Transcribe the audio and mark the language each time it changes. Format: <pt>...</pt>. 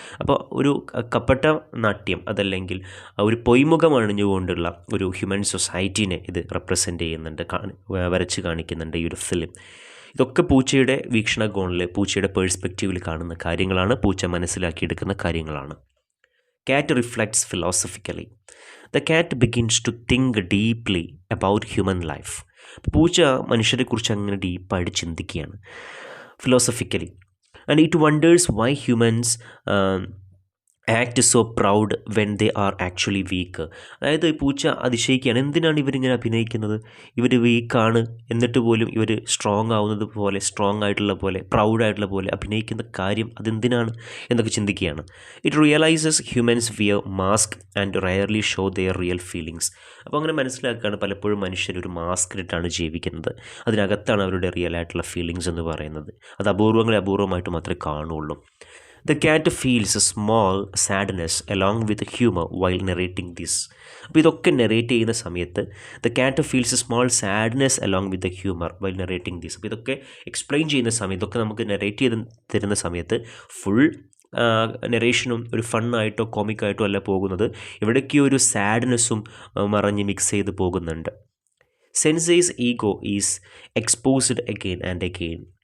<ml>അപ്പോൾ ഒരു കപട നാട്യം, അതല്ലെങ്കിൽ ഒരു പൊയ്മുഖം അണിഞ്ഞുകൊണ്ടുള്ള ഒരു ഹ്യൂമൻ സൊസൈറ്റീനെ ഇത് റെപ്രസെൻ്റ് ചെയ്യുന്നുണ്ട്, വരച്ച് കാണിക്കുന്നുണ്ട് ഈ ഒരു ഫിലിം. ഇതൊക്കെ പൂച്ചയുടെ വീക്ഷണകോണിൽ, പൂച്ചയുടെ പേഴ്സ്പെക്റ്റീവിൽ കാണുന്ന കാര്യങ്ങളാണ്, പൂച്ച മനസ്സിലാക്കിയെടുക്കുന്ന കാര്യങ്ങളാണ്.</ml> <en>Cat reflects philosophically. The cat begins to think deeply about human life.</en> <ml>പൂച്ച മനുഷ്യരെക്കുറിച്ച് അങ്ങനെ ഡീപ്പായിട്ട് ചിന്തിക്കുകയാണ്, philosophically.</ml> <en>And it wonders why humans act so proud when they are actually weak.</en> <ml>അതായത് പൂച്ച അതിശയിക്കുകയാണ്, എന്തിനാണ് ഇവരിങ്ങനെ അഭിനയിക്കുന്നത്? ഇവർ വീക്കാണ് എന്നിട്ട് പോലും ഇവർ സ്ട്രോങ് ആവുന്നത് പോലെ, സ്ട്രോങ് ആയിട്ടുള്ള പോലെ, പ്രൗഡായിട്ടുള്ള പോലെ അഭിനയിക്കുന്ന കാര്യം അതെന്തിനാണ് എന്നൊക്കെ ചിന്തിക്കുകയാണ്.</ml> <en>It realises humans wear mask and rarely show their real feelings.</en> <ml>അപ്പോൾ അങ്ങനെ മനസ്സിലാക്കുകയാണ്, പലപ്പോഴും മനുഷ്യർ ഒരു മാസ്ക് ഇട്ടാണ് ജീവിക്കുന്നത്, അതിനകത്താണ് അവരുടെ റിയൽ ആയിട്ടുള്ള ഫീലിങ്സ് എന്ന് പറയുന്നത്. അത് അപൂർവമായിട്ട് മാത്രമേ കാണുള്ളൂ.</ml> <en>The cat feels a small sadness along with humor while narrating this.</en> <ml>അപ്പോൾ ഇതൊക്കെ നെറേറ്റ് ചെയ്യുന്ന സമയത്ത്</ml> <en>the cat feels a small sadness along with the humor while narrating this.</en> <ml>അപ്പോൾ ഇതൊക്കെ എക്സ്പ്ലെയിൻ ചെയ്യുന്ന സമയത്ത്, ഇതൊക്കെ നമുക്ക് നെറേറ്റ് ചെയ്ത് തരുന്ന സമയത്ത് ഫുൾ നെറേഷനും ഒരു ഫണ്ണായിട്ടോ കോമിക്കായിട്ടോ അല്ല പോകുന്നത്. ഇവിടേക്ക് ഒരു സാഡ്നെസ്സും മറഞ്ഞ് മിക്സ് ചെയ്ത് പോകുന്നുണ്ട്.</ml> <en>Sensei's ego is exposed again and again.</en>